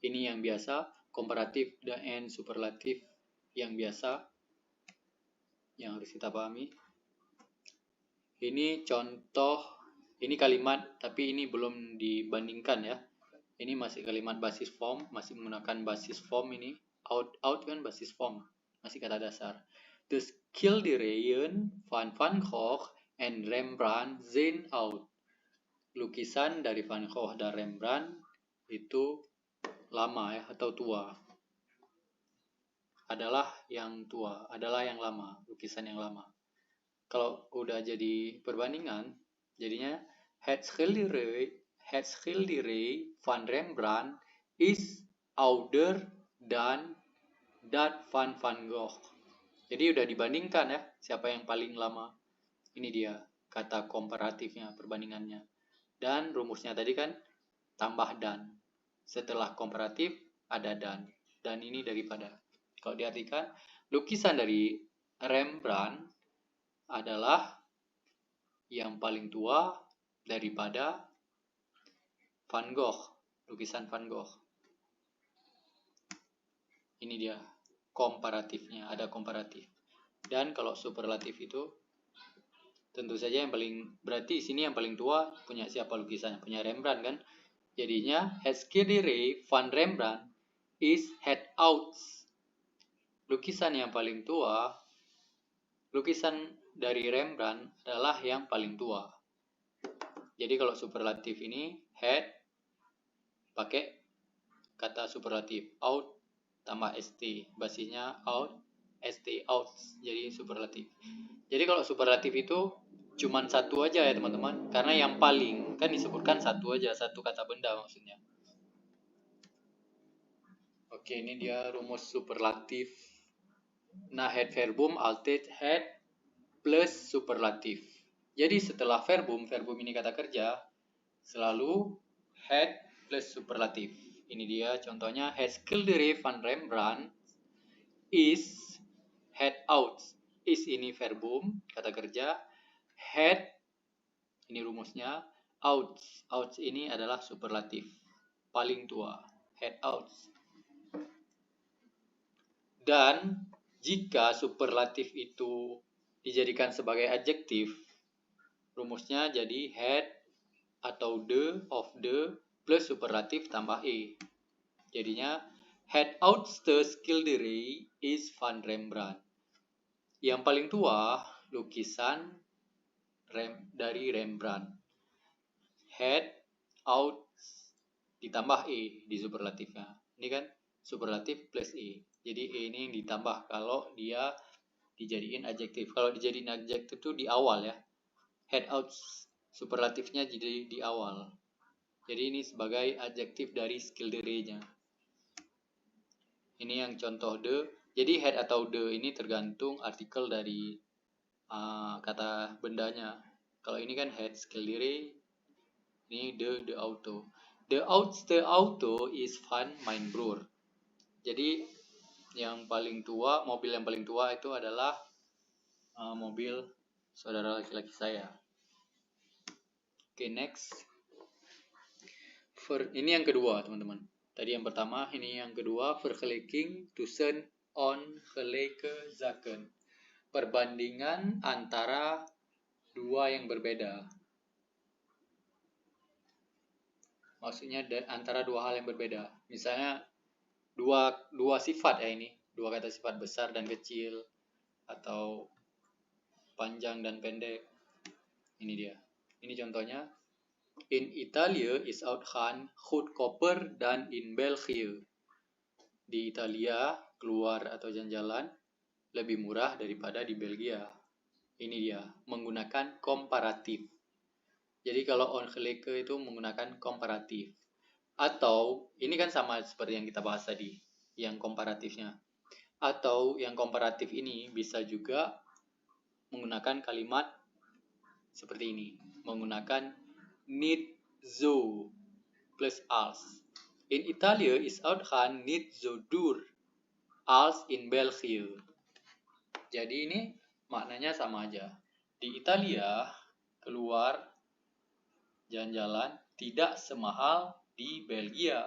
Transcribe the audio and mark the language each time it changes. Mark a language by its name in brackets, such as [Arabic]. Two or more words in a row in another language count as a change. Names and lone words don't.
[Indonesian] Ini yang biasa, komparatif dan superlatif yang biasa yang harus kita pahami. Ini contoh, ini kalimat tapi ini belum dibandingkan ya. Ini masih kalimat [Dutch] basis form, [Indonesian] masih menggunakan [Dutch] basis form [Indonesian] ini. Out kan [Dutch] basis form, [Indonesian] masih kata dasar. [Dutch] The schilderijen van Van Gogh and Rembrandt zijn oud. [Indonesian] Lukisan dari Van Gogh dan Rembrandt itu lama ya, atau tua. adalah yang tua, adalah yang lama, lukisan yang lama. Kalau udah jadi perbandingan, jadinya [Dutch] Het schilderij van Rembrandt is ouder dan dat van Van Gogh. [Indonesian] Jadi udah dibandingkan ya, siapa yang paling lama. Ini dia kata komparatifnya, perbandingannya. Dan rumusnya tadi kan tambah dan. Setelah komparatif ada dan. Dan ini daripada. Kalau diartikan, lukisan dari Rembrandt adalah yang paling tua daripada Van Gogh, lukisan Van Gogh. Ini dia komparatifnya, ada komparatif. Dan kalau superlatif itu tentu saja yang paling, berarti sini yang paling tua punya siapa lukisannya? Punya Rembrandt kan? [Dutch] Jadinya Het schilderij van Rembrandt is het oudst. [Indonesian] Lukisan yang paling tua, lukisan dari Rembrandt adalah yang paling tua. Jadi kalau superlatif ini het pakai kata superlatif oud tambah st, basisnya oud, st oud, jadi superlatif. Jadi kalau superlatif itu cuman satu aja ya teman-teman, karena yang paling kan disebutkan satu aja, satu kata benda maksudnya. Oke, ini dia rumus superlatif. Nah, [Dutch] het verbum altijd het plus superlatif. [Indonesian] Jadi setelah verbum ini kata kerja, selalu het plus superlatif. Ini dia contohnya, [Dutch] Het schilderij van Rembrandt is het oudst. [Indonesian] Is ini verbum, kata kerja. Het, ini rumusnya. Oudst, oudst ini adalah superlatif, paling tua. [Dutch] Het oudst. [Indonesian] Dan jika superlatif itu dijadikan sebagai adjektif, rumusnya jadi het atau de, of the, plus superlatif tambah e. Jadinya, [Dutch] Het oudste schilderij is van Rembrandt. [Indonesian] Yang paling tua, lukisan dari Rembrandt. [Dutch] Het oudst [Indonesian] ditambah e di superlatifnya. Ini kan superlatif plus e. Jadi e ini yang ditambah kalau dia dijadiin adjektif. Kalau dijadiin adjektif itu di awal ya. [Dutch] Het oudst [Indonesian] superlatifnya jadi di awal. Jadi ini sebagai adjektif dari schilderijnya. Ini yang contoh de. Jadi het atau de ini tergantung artikel dari kata bendanya. Kalau ini kan [Dutch] het schilderij, [Indonesian] ini [Dutch] de auto. De oudste auto is van mijn broer. [Indonesian] Jadi yang paling tua, mobil yang paling tua itu adalah mobil saudara laki-laki saya. Oke, next. Ini yang kedua, teman-teman. Tadi yang pertama, ini yang kedua, [Dutch] vergelijking tussen ongelijke zaken. [Indonesian] Perbandingan antara dua yang berbeda. Maksudnya antara dua hal yang berbeda. Misalnya dua sifat ya ini, dua kata sifat besar dan kecil, atau panjang dan pendek. Ini dia. Ini contohnya. [Dutch] In Italia is uitgaan goedkoper dan in België. [Indonesian] Di Italia keluar atau jalan-jalan lebih murah daripada di Belgia. Ini dia, menggunakan komparatif. Jadi kalau ongelijke itu menggunakan komparatif. Atau ini kan sama seperti yang kita bahas tadi, yang komparatifnya. Atau yang komparatif ini bisa juga menggunakan kalimat seperti ini, menggunakan [Dutch] niet zo [Indonesian] plus als. [Dutch] In Italia is uitgaan niet zo duur als in België. [Indonesian] Jadi ini maknanya sama aja. Di Italia keluar jalan-jalan tidak semahal di Belgia.